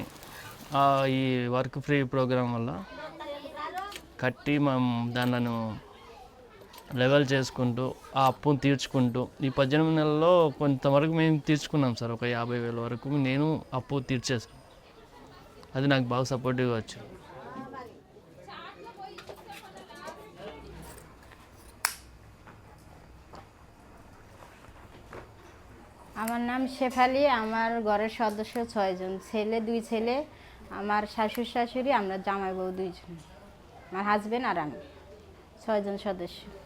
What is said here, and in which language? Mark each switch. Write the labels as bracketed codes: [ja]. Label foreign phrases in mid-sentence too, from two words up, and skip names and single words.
[te] ఈ [en] work free program [te] వల్ల కట్టి మనం దానిలను లెవెల్ చేసుకుంటూ ఆ అప్పును తీర్చుకుంటూ ఈ 18 నెలల్లో కొంతవరకు మేము తీర్చుకున్నాం సార్. ఒక 50,000 వరకు నేను అప్పు తీర్చేసాను. అది నాకు బాగా సపోర్టివ్గా వచ్చింది. [bn] আমার নাম শেফালি। আমার ঘরের সদস্য 6 জন, ছেলে 2 ছেলে, আমার শাশুড়ি শাশুড়ি, আমরা জামাই বউ 2 জন, আমার হাজবেন্ড আর আমি, 6 জন সদস্য।